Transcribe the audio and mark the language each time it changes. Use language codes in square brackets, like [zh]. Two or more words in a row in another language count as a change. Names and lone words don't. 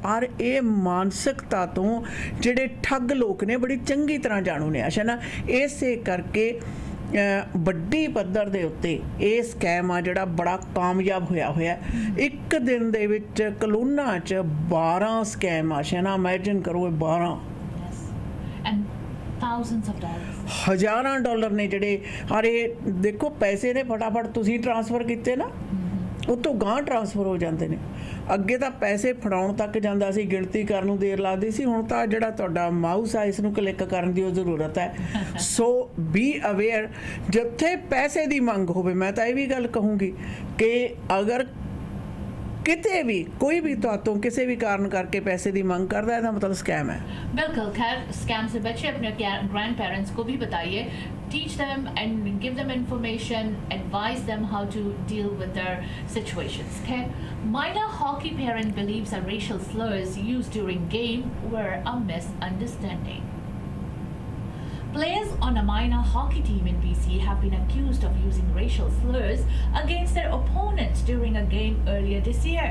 [pa] ਔਰ ਇਹ ਮਾਨਸਿਕਤਾ ਤੋਂ ਜਿਹੜੇ ਠੱਗ ਲੋਕ ਨੇ ਬੜੀ ਚੰਗੀ ਤਰ੍ਹਾਂ ਜਾਣੂ ਨੇ ਆਸ਼ਾ ਨਾ, ਇਸੇ ਕਰਕੇ ਵੱਡੀ ਪੱਧਰ ਦੇ ਉੱਤੇ ਇਹ ਸਕੈਮ ਆ ਜਿਹੜਾ ਬੜਾ ਕਾਮਯਾਬ ਹੋਇਆ। ਇੱਕ ਦਿਨ ਦੇ ਵਿੱਚ ਕਲੋਨਾ 'ਚ 12 ਸਕੈਮ ਆਸ਼ਾ ਨਾ, ਇਮੈਜਿਨ ਕਰੋ ਇਹ 12 [en] thousands of dollars, [pa] ਹਜ਼ਾਰਾਂ ਡਾਲਰ ਨੇ ਜਿਹੜੇ। ਔਰ ਇਹ ਦੇਖੋ ਪੈਸੇ ਨੇ ਫਟਾਫਟ ਤੁਸੀਂ ਟ੍ਰਾਂਸਫਰ ਕੀਤੇ ਨਾ, ਉਹ ਤੋਂ ਗਾਂਹ ਟ੍ਰਾਂਸਫਰ ਹੋ ਜਾਂਦੇ ਨੇ। ਅੱਗੇ ਤਾਂ ਪੈਸੇ ਫੜਾਉਣ ਤੱਕ ਜਾਂਦਾ ਸੀ, ਗਿਣਤੀ ਕਰਨ ਨੂੰ ਦੇਰ ਲੱਗਦੀ ਸੀ, ਹੁਣ ਤਾਂ ਜਿਹੜਾ ਤੁਹਾਡਾ ਮਾਊਸ ਆ ਇਸ ਨੂੰ ਕਲਿੱਕ ਕਰਨ ਦੀ ਉਹ ਜ਼ਰੂਰਤ ਹੈ। [en] so be aware, [pa] ਜਿੱਥੇ ਪੈਸੇ ਦੀ ਮੰਗ ਹੋਵੇ, ਮੈਂ ਤਾਂ ਇਹ ਵੀ ਗੱਲ ਕਹੂੰਗੀ ਕਿ ਅਗਰ [hi] किते भी कोई भी तो किसी भी कारण करके पैसे की मांग करता है, मतलब स्कैम है। बिल्कुल, खैर स्कैम से बच्चे अपने [en] grand parents [hi] को भी बताइए, [en] teach them and give them information, advise them how to deal with their situations. Okay, minor hockey parent believes that racial slurs used during game were a misunderstanding. Players on a minor hockey team in BC have been accused of using racial slurs against their opponents during a game earlier this year.